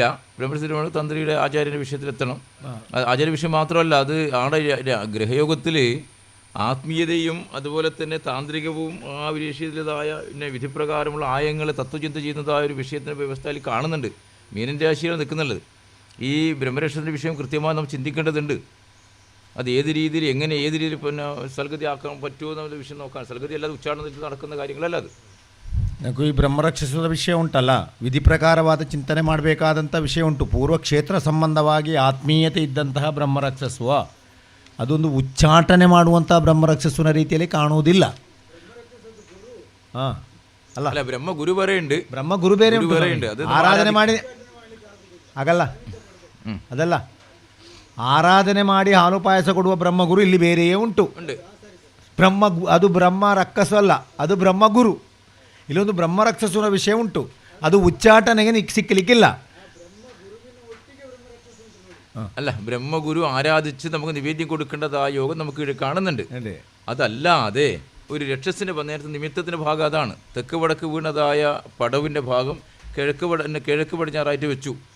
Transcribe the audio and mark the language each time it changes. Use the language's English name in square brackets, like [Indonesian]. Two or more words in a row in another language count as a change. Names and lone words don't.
[Malayalam] ബ്രഹ്മരക്ഷ തീരുമാനം തന്ത്രിയുടെ ആചാര്യൻ്റെ വിഷയത്തിലെത്തണം. ആചാര്യ വിഷയം മാത്രമല്ല, അത് ആടെ ഗ്രഹയോഗത്തിൽ ആത്മീയതയും അതുപോലെ തന്നെ താന്ത്രികവും ആ വിഷയത്തിലേതായ പിന്നെ വിധിപ്രകാരമുള്ള ആയങ്ങളെ തത്വചിന്ത ചെയ്യുന്നതായ ഒരു വ്യവസ്ഥയിൽ കാണുന്നുണ്ട്. മീനൻ രാശിയാണ് നിൽക്കുന്നുള്ളത്. ഈ ബ്രഹ്മരക്ഷത്തിൻ്റെ വിഷയം കൃത്യമായി നമ്മൾ ചിന്തിക്കേണ്ടതുണ്ട്. അത് ഏത് രീതിയിൽ എങ്ങനെ ഏത് രീതിയിൽ പിന്നെ സൽഗതി ആക്കാൻ പറ്റുമോ എന്നുള്ള വിഷയം നോക്കാൻ. സൽഗതി അല്ലാതെ ഉച്ചാരണത്തിൽ നടക്കുന്ന കാര്യങ്ങളല്ല അത്. [Kannada] ನನಗೂ ಈ ಬ್ರಹ್ಮರಕ್ಷಿಸುವ ವಿಷಯ ಉಂಟಲ್ಲ, ವಿಧಿ ಪ್ರಕಾರವಾದ ಚಿಂತನೆ ಮಾಡಬೇಕಾದಂಥ ವಿಷಯ ಉಂಟು. ಪೂರ್ವ ಕ್ಷೇತ್ರ ಸಂಬಂಧವಾಗಿ ಆತ್ಮೀಯತೆ ಇದ್ದಂತಹ ಬ್ರಹ್ಮರಕ್ಷಿಸುವ ಅದೊಂದು ಉಚ್ಚಾಟನೆ ಮಾಡುವಂಥ ಬ್ರಹ್ಮರಕ್ಷಿಸುವ ರೀತಿಯಲ್ಲಿ ಕಾಣುವುದಿಲ್ಲ. ಹಾಂ ಅಲ್ಲ, ಬ್ರಹ್ಮ ಗುರು ಬೇರೆ ഉണ്ട്. ಬ್ರಹ್ಮ ಗುರು ಬೇರೆ ಅದು ಆರಾಧನೆ ಮಾಡಿ ಆಗಲ್ಲ. ಅದಲ್ಲ, ಆರಾಧನೆ ಮಾಡಿ ಹಾಲು ಪಾಯಸ ಕೊಡುವ ಬ್ರಹ್ಮಗುರು ಇಲ್ಲಿ ಬೇರೆಯೇ ಉಂಟು. ಅದು ಬ್ರಹ್ಮ ರಕ್ಕಸ ಅಲ್ಲ, ಅದು ಬ್ರಹ್ಮಗುರು. ಇಲ್ಲೊಂದು ಬ್ರಹ್ಮರಕ್ಷಸುವ ವಿಷಯ ಉಂಟು, ಅದು ಉಚ್ಚಾಟನೆಗೆ ಸಿಕ್ಕಲಿಕ್ಕಿಲ್ಲ. [Malayalam] അല്ല, ബ്രഹ്മഗുരു ആരാധിച്ച് നമുക്ക് നിവേദ്യം കൊടുക്കേണ്ടതായ യോഗം നമുക്ക് ഇവിടെ കാണുന്നുണ്ട്. അതല്ലാതെ ഒരു രക്ഷസിൻ്റെ നേരത്തെ നിമിത്തത്തിൻ്റെ ഭാഗം അതാണ്. തെക്ക് വടക്ക് വീണതായ പടവിൻ്റെ ഭാഗം കിഴക്ക് പടിഞ്ഞാറായിട്ട് വെച്ചു.